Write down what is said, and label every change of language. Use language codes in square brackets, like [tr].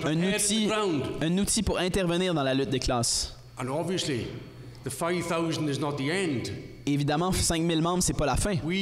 [fr] Un outil pour intervenir dans la lutte des classes. [en] And obviously, the 5,000 is not the end. [fr] Évidemment, 5000 membres, c'est pas la fin.